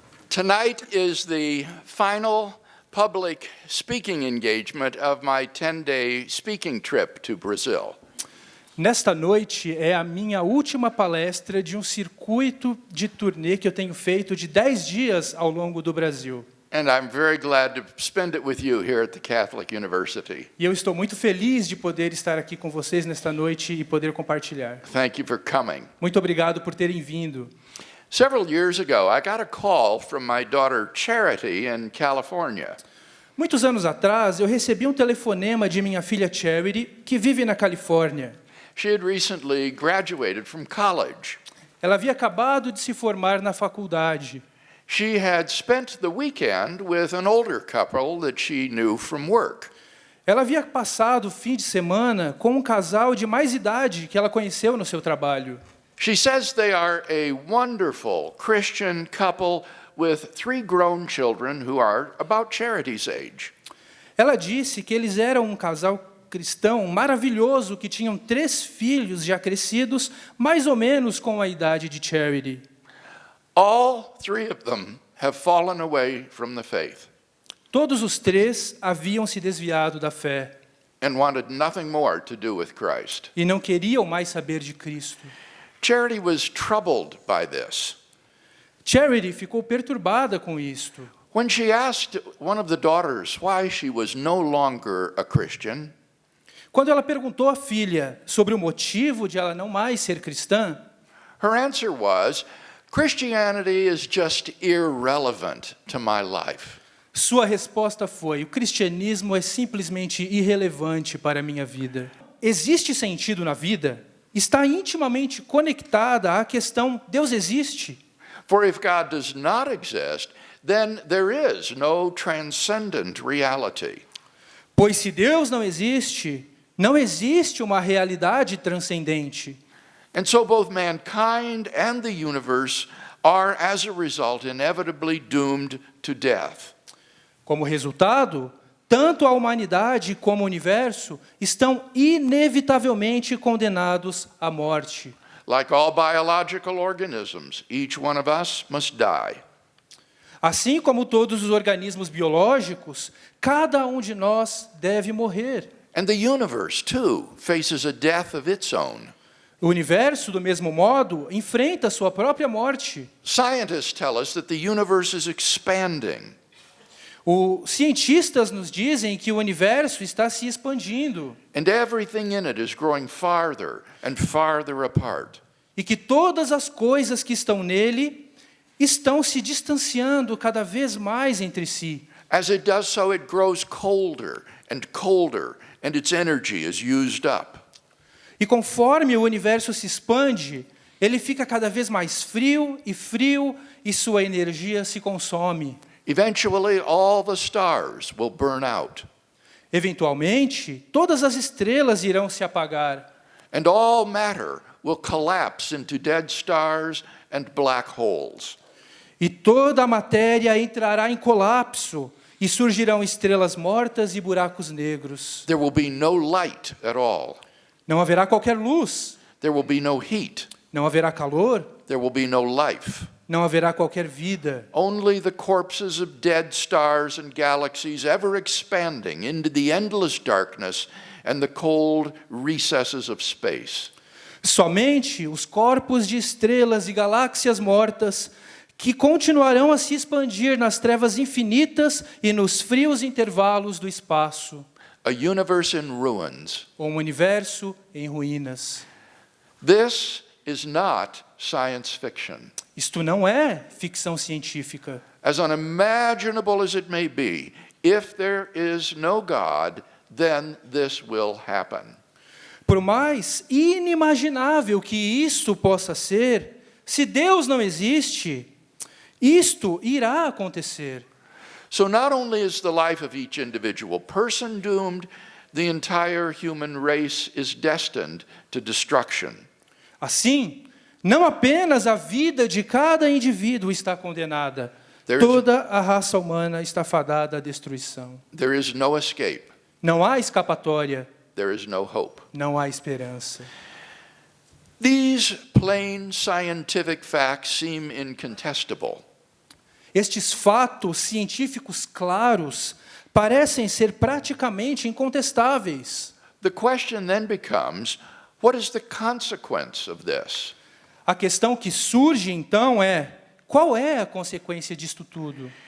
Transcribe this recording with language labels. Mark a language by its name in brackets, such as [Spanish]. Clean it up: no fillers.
[English] Tonight is the final public speaking engagement of my 10-day speaking trip to Brazil. [Portuguese] Nesta noite é a minha última palestra de um circuito de turnê que eu tenho feito de 10 dias ao longo do Brasil. [English] And I'm very glad to spend it with you here at the Catholic University. [Portuguese] E eu estou muito feliz de poder estar aqui com vocês nesta noite e poder compartilhar. [English] Thank you for coming. [Portuguese] Muito obrigado por terem vindo. [English] Several years ago, I got a call from my daughter Charity in California. [Portuguese] Muitos anos atrás, eu recebi um telefonema de minha filha Charity, que vive na Califórnia. [English] She had recently graduated from college. [Portuguese] Ela havia acabado de se formar na faculdade. [English] She had spent the weekend with an older couple that she knew from work. [Portuguese] Ela havia passado o fim de semana com um casal de mais idade que ela conheceu no seu trabalho. [English] She says they are a wonderful Christian couple with 3 grown children who are about Charity's age. [Portuguese] Ela disse que eles eram um casal cristão maravilhoso que tinham 3 filhos já crescidos, mais ou menos com a idade de Charity. [English] All 3 of them have fallen away from the faith [Portuguese] Todos os 3 haviam se desviado da fé [English] and wanted nothing more to do with Christ. [Portuguese] e não queriam mais saber de Cristo. [English] Charity was troubled by this. [Portuguese] Charity ficou perturbada com isto. [English] When she asked one of the daughters why she was no longer a Christian, [Portuguese] Quando ela perguntou à filha sobre o motivo de ela não mais ser cristã, [English] her answer was, Christianity is just irrelevant to my life. [Portuguese] sua resposta foi: o cristianismo é simplesmente irrelevante para a minha vida. Existe sentido na vida? Está intimamente conectada à questão Deus existe? [English] For if God does not exist, then there is no transcendent reality. [Portuguese] Pois se Deus não existe, não existe uma realidade transcendente. [English] And so both mankind and the universe are, as a result, inevitably doomed to death. [Portuguese] Como resultado, tanto a humanidade como o universo estão inevitavelmente condenados à morte. [English] Like all biological organisms, each one of us must die. [Portuguese] Assim como todos os organismos biológicos, cada um de nós deve morrer. [English] And the universe, too, faces a death of its own. [Portuguese] O universo, do mesmo modo, enfrenta sua própria morte. [English] Scientists tell us that the universe is expanding. [Portuguese] Os cientistas nos dizem que o universo está se expandindo [English] And everything in it is growing farther and farther apart. [Portuguese] e que todas as coisas que estão nele estão se distanciando cada vez mais entre si. [English] As it does so, it grows colder, and its energy is used up. [Portuguese] E conforme o universo se expande, ele fica cada vez mais frio, e sua energia se consome. [English] Eventually, all the stars will burn out, [Portuguese] Eventualmente, todas as estrelas irão se apagar. [English] and all matter will collapse into dead stars and black holes. [Portuguese] E toda a matéria entrará em colapso, e surgirão estrelas mortas e buracos negros. [English] There will be no light at all. [Portuguese] Não haverá qualquer luz, [English] There will be no heat. [Portuguese] não haverá calor, [English] There will be no life. [Portuguese] não haverá qualquer vida. [English] Only the corpses of dead stars and galaxies ever expanding into the endless darkness and the cold recesses of space. [Portuguese] Somente os corpos de estrelas e galáxias mortas que continuarão a se expandir nas trevas infinitas e nos frios intervalos do espaço. [English] A universe in ruins. [Portuguese] Um universo em ruínas. [English] This is not science fiction. [Portuguese] Isto não é ficção científica. [English] As unimaginable as it may be, if there is no God, then this will happen. [Portuguese] Por mais inimaginável que isto possa ser, se Deus não existe, isto irá acontecer. [English] So not only is the life of each individual person doomed, the entire human race is destined to destruction. [Portuguese] Assim, não apenas a vida de cada indivíduo está condenada, [English] There is- [Portuguese] toda a raça humana está fadada à destruição. [English] There is no escape. [Portuguese] Não há escapatória, [English] There is no hope. [Portuguese] não há esperança. [English] These plain scientific facts seem incontestable. [Portuguese] Estes fatos científicos claros parecem ser praticamente incontestáveis. [English] The question then becomes, what is the consequence of this? [Portuguese] A questão que surge então é: qual é a consequência disto tudo?